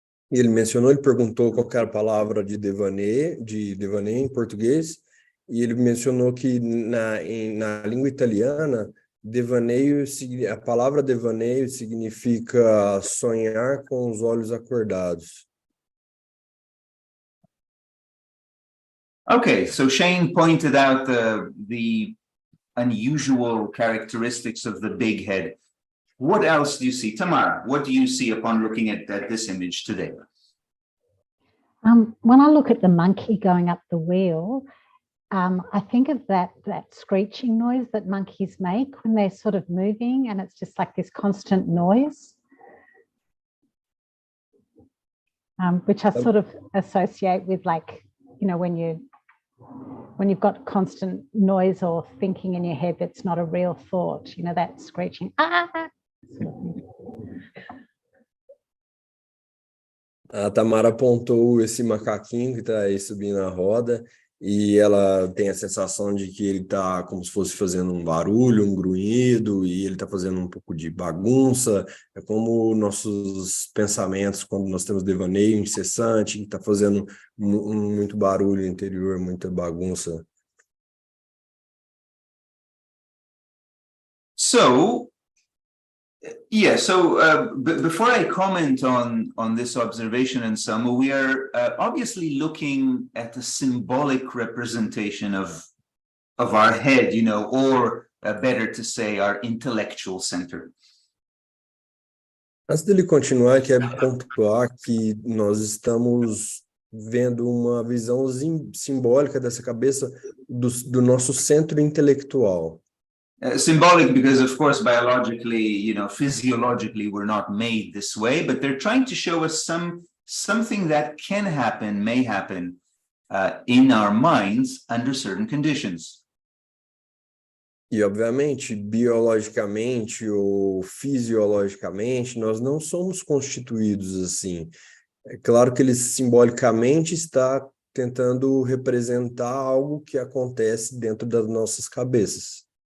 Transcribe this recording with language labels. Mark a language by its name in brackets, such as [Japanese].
[Portuguese] E ele perguntou qual era a palavra de devaneio em português, e ele mencionou que na língua italiana, devaneio, a palavra devaneio significa sonhar com os olhos acordados. [English] Okay, so Shane pointed out the unusual characteristics of the big head. What else do you see? Tamara, what do you see upon looking at this image today? When I look at the monkey going up the wheel, I think of that screeching noise that monkeys make when they're sort of moving, and it's just like this constant noise, which I sort of associate with, like, you know, when you've got constant noise or thinking in your head that's not a real thought, you know, that screeching. [Portuguese] A Tamara apontou esse macaquinho que está aí subindo a roda, e ela tem a sensação de que ele está como se fosse fazendo um barulho, um grunhido, e ele está fazendo um pouco de bagunça. É como nossos pensamentos, quando nós temos devaneio incessante, que está fazendo muito barulho interior, muita bagunça. [English] So, yeah, before I comment on this observation, Anselmo, we are obviously looking at a symbolic representation of our head, you know, or better to say, our intellectual center. [Portuguese] Antes dele continuar, quero pontuar que nós estamos vendo uma visão simbólica dessa cabeça do nosso centro intelectual. [English] Symbolic because, of course, biologically, you know, physiologically, we're not made this way, but they're trying to show us something that can happen, may happen in our minds under certain conditions. [Portuguese] E, obviamente, biologicamente ou fisiologicamente, nós não somos constituídos assim. É claro que ele simbolicamente está tentando representar algo que acontece dentro das nossas cabeças.